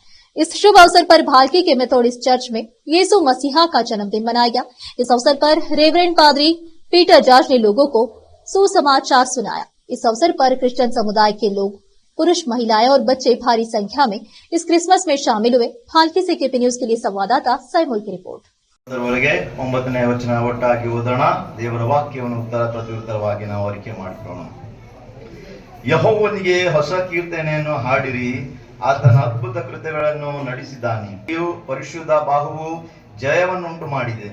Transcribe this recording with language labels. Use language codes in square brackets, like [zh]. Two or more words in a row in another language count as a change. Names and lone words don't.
[hi] इस शुभ अवसर पर भाल्की के मेथोडिस्ट चर्च में यीशु मसीहा का जन्मदिन मनाया गया। इस अवसर पर रेवरेंड पादरी पीटर जॉर्ज ने लोगों को सुसमाचार सुनाया। इस अवसर पर क्रिश्चियन समुदाय के लोग, पुरुष, महिलाएं और बच्चे भारी संख्या में इस क्रिसमस में शामिल हुए। भाल्की से केपी न्यूज के लिए संवाददाता सैमुल की रिपोर्ट। [kn] ಅದರವರೆಗೆ 9ನೇ ವಚನ ಒಟ್ಟಾಗಿ ಓದೋಣ. ದೇವರ ವಾಕ್ಯವನ್ನು ಉತ್ತರ ಪ್ರತ್ಯುತ್ತರವಾಗಿ ನಾವು ಆರಿಕೆ ಮಾಡಿಕೊಳ್ಳೋಣ. ಯೆಹೋವನಿಗೆ ಹೊಸ ಕೀರ್ತನೆಯನ್ನು ಹಾಡಿರಿ, ಆತನ ಅದ್ಭುತ ಕೃತ್ಯಗಳನ್ನು ನಡೆಸಿದ್ದಾನೆ. ಪರಿಶುದ್ಧ ಬಾಹುವು ಜಯವನ್ನುಂಟು ಮಾಡಿದೆ.